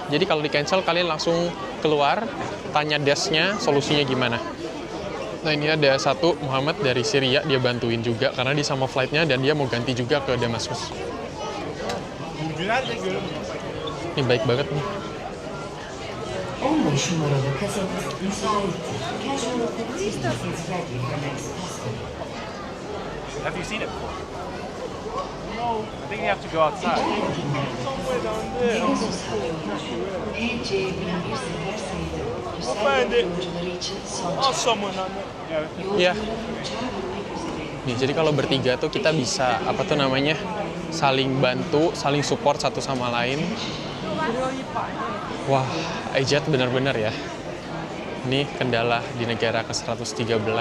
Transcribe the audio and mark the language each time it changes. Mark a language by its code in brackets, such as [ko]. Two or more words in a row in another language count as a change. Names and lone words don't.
[id] Jadi kalau di cancel kalian langsung keluar, tanya desknya solusinya gimana. Nah, ini ada satu Muhammad dari Syria, dia bantuin juga karena dia sama flightnya dan dia mau ganti juga ke Damaskus. Ini baik banget nih. [tr] 15 numaralı kasamız müsait. [en] Casual activities is ready for next passenger. Have you seen it? think you have to go outside. find it. Ask someone on that. [id] Iya. Nih, jadi kalau bertiga tuh kita bisa apa tuh namanya? Saling bantu, saling support satu sama lain. Wah, Ejat benar-benar ya. Ini kendala di negara ke-113.